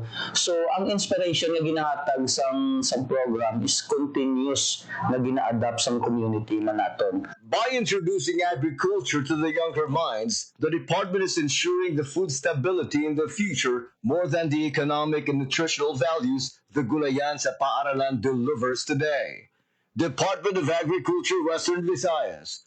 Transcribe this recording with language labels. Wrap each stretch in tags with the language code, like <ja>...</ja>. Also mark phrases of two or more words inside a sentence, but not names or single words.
<hil>So ang inspiration nga ginahatag sang program is continuous nga gina-adapt sang community man naton.</hil> <en>By introducing agriculture to the younger minds, the department is ensuring the food stability in the future more than the economic and nutritional values the Gulayan sa Paaralan delivers today. Department of Agriculture, Western Visayas.</en>